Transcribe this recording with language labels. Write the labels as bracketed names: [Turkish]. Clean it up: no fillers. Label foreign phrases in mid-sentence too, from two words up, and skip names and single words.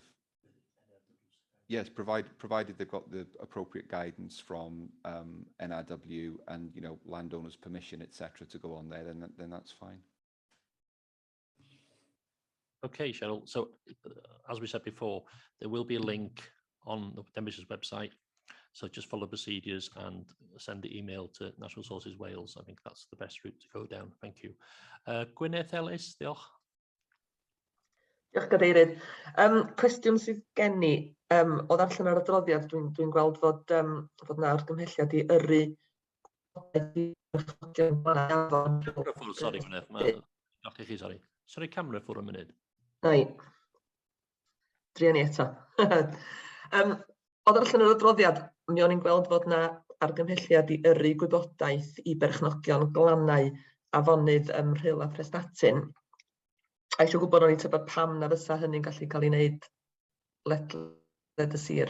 [English] Yes, provided they've got the appropriate guidance from NRW and landowners' permission, etc., to go on there, then that's fine. Okay, Cheryl. So as we said before, there will be a link on the Denbighshire's website. So just follow procedures and send the email to Natural Resources Wales. I think that's the best route to go down. Thank you. [Welsh] Gwyneth Ellis, diolch. Diolch, Cadeirydd. Cwestiwn sydd gen i, o ddarllen ar adroddiad, dwi'n gweld fod na argymhelliad i yrru. [English] Sorry, Gwyneth. Sorry. Sorry, camera for a minute. [Welsh] Nai. Drian i eto. O ddarllen ar adroddiad, mi o'n i'n gweld fod na argymhelliad i yrru gwybodaeth i berchnogion glannau afonydd Rhyl a Prestatyn. A eisiau gwybod o'n i tybed pam na fysa hynny'n gallu cael ei wneud ledled y sir.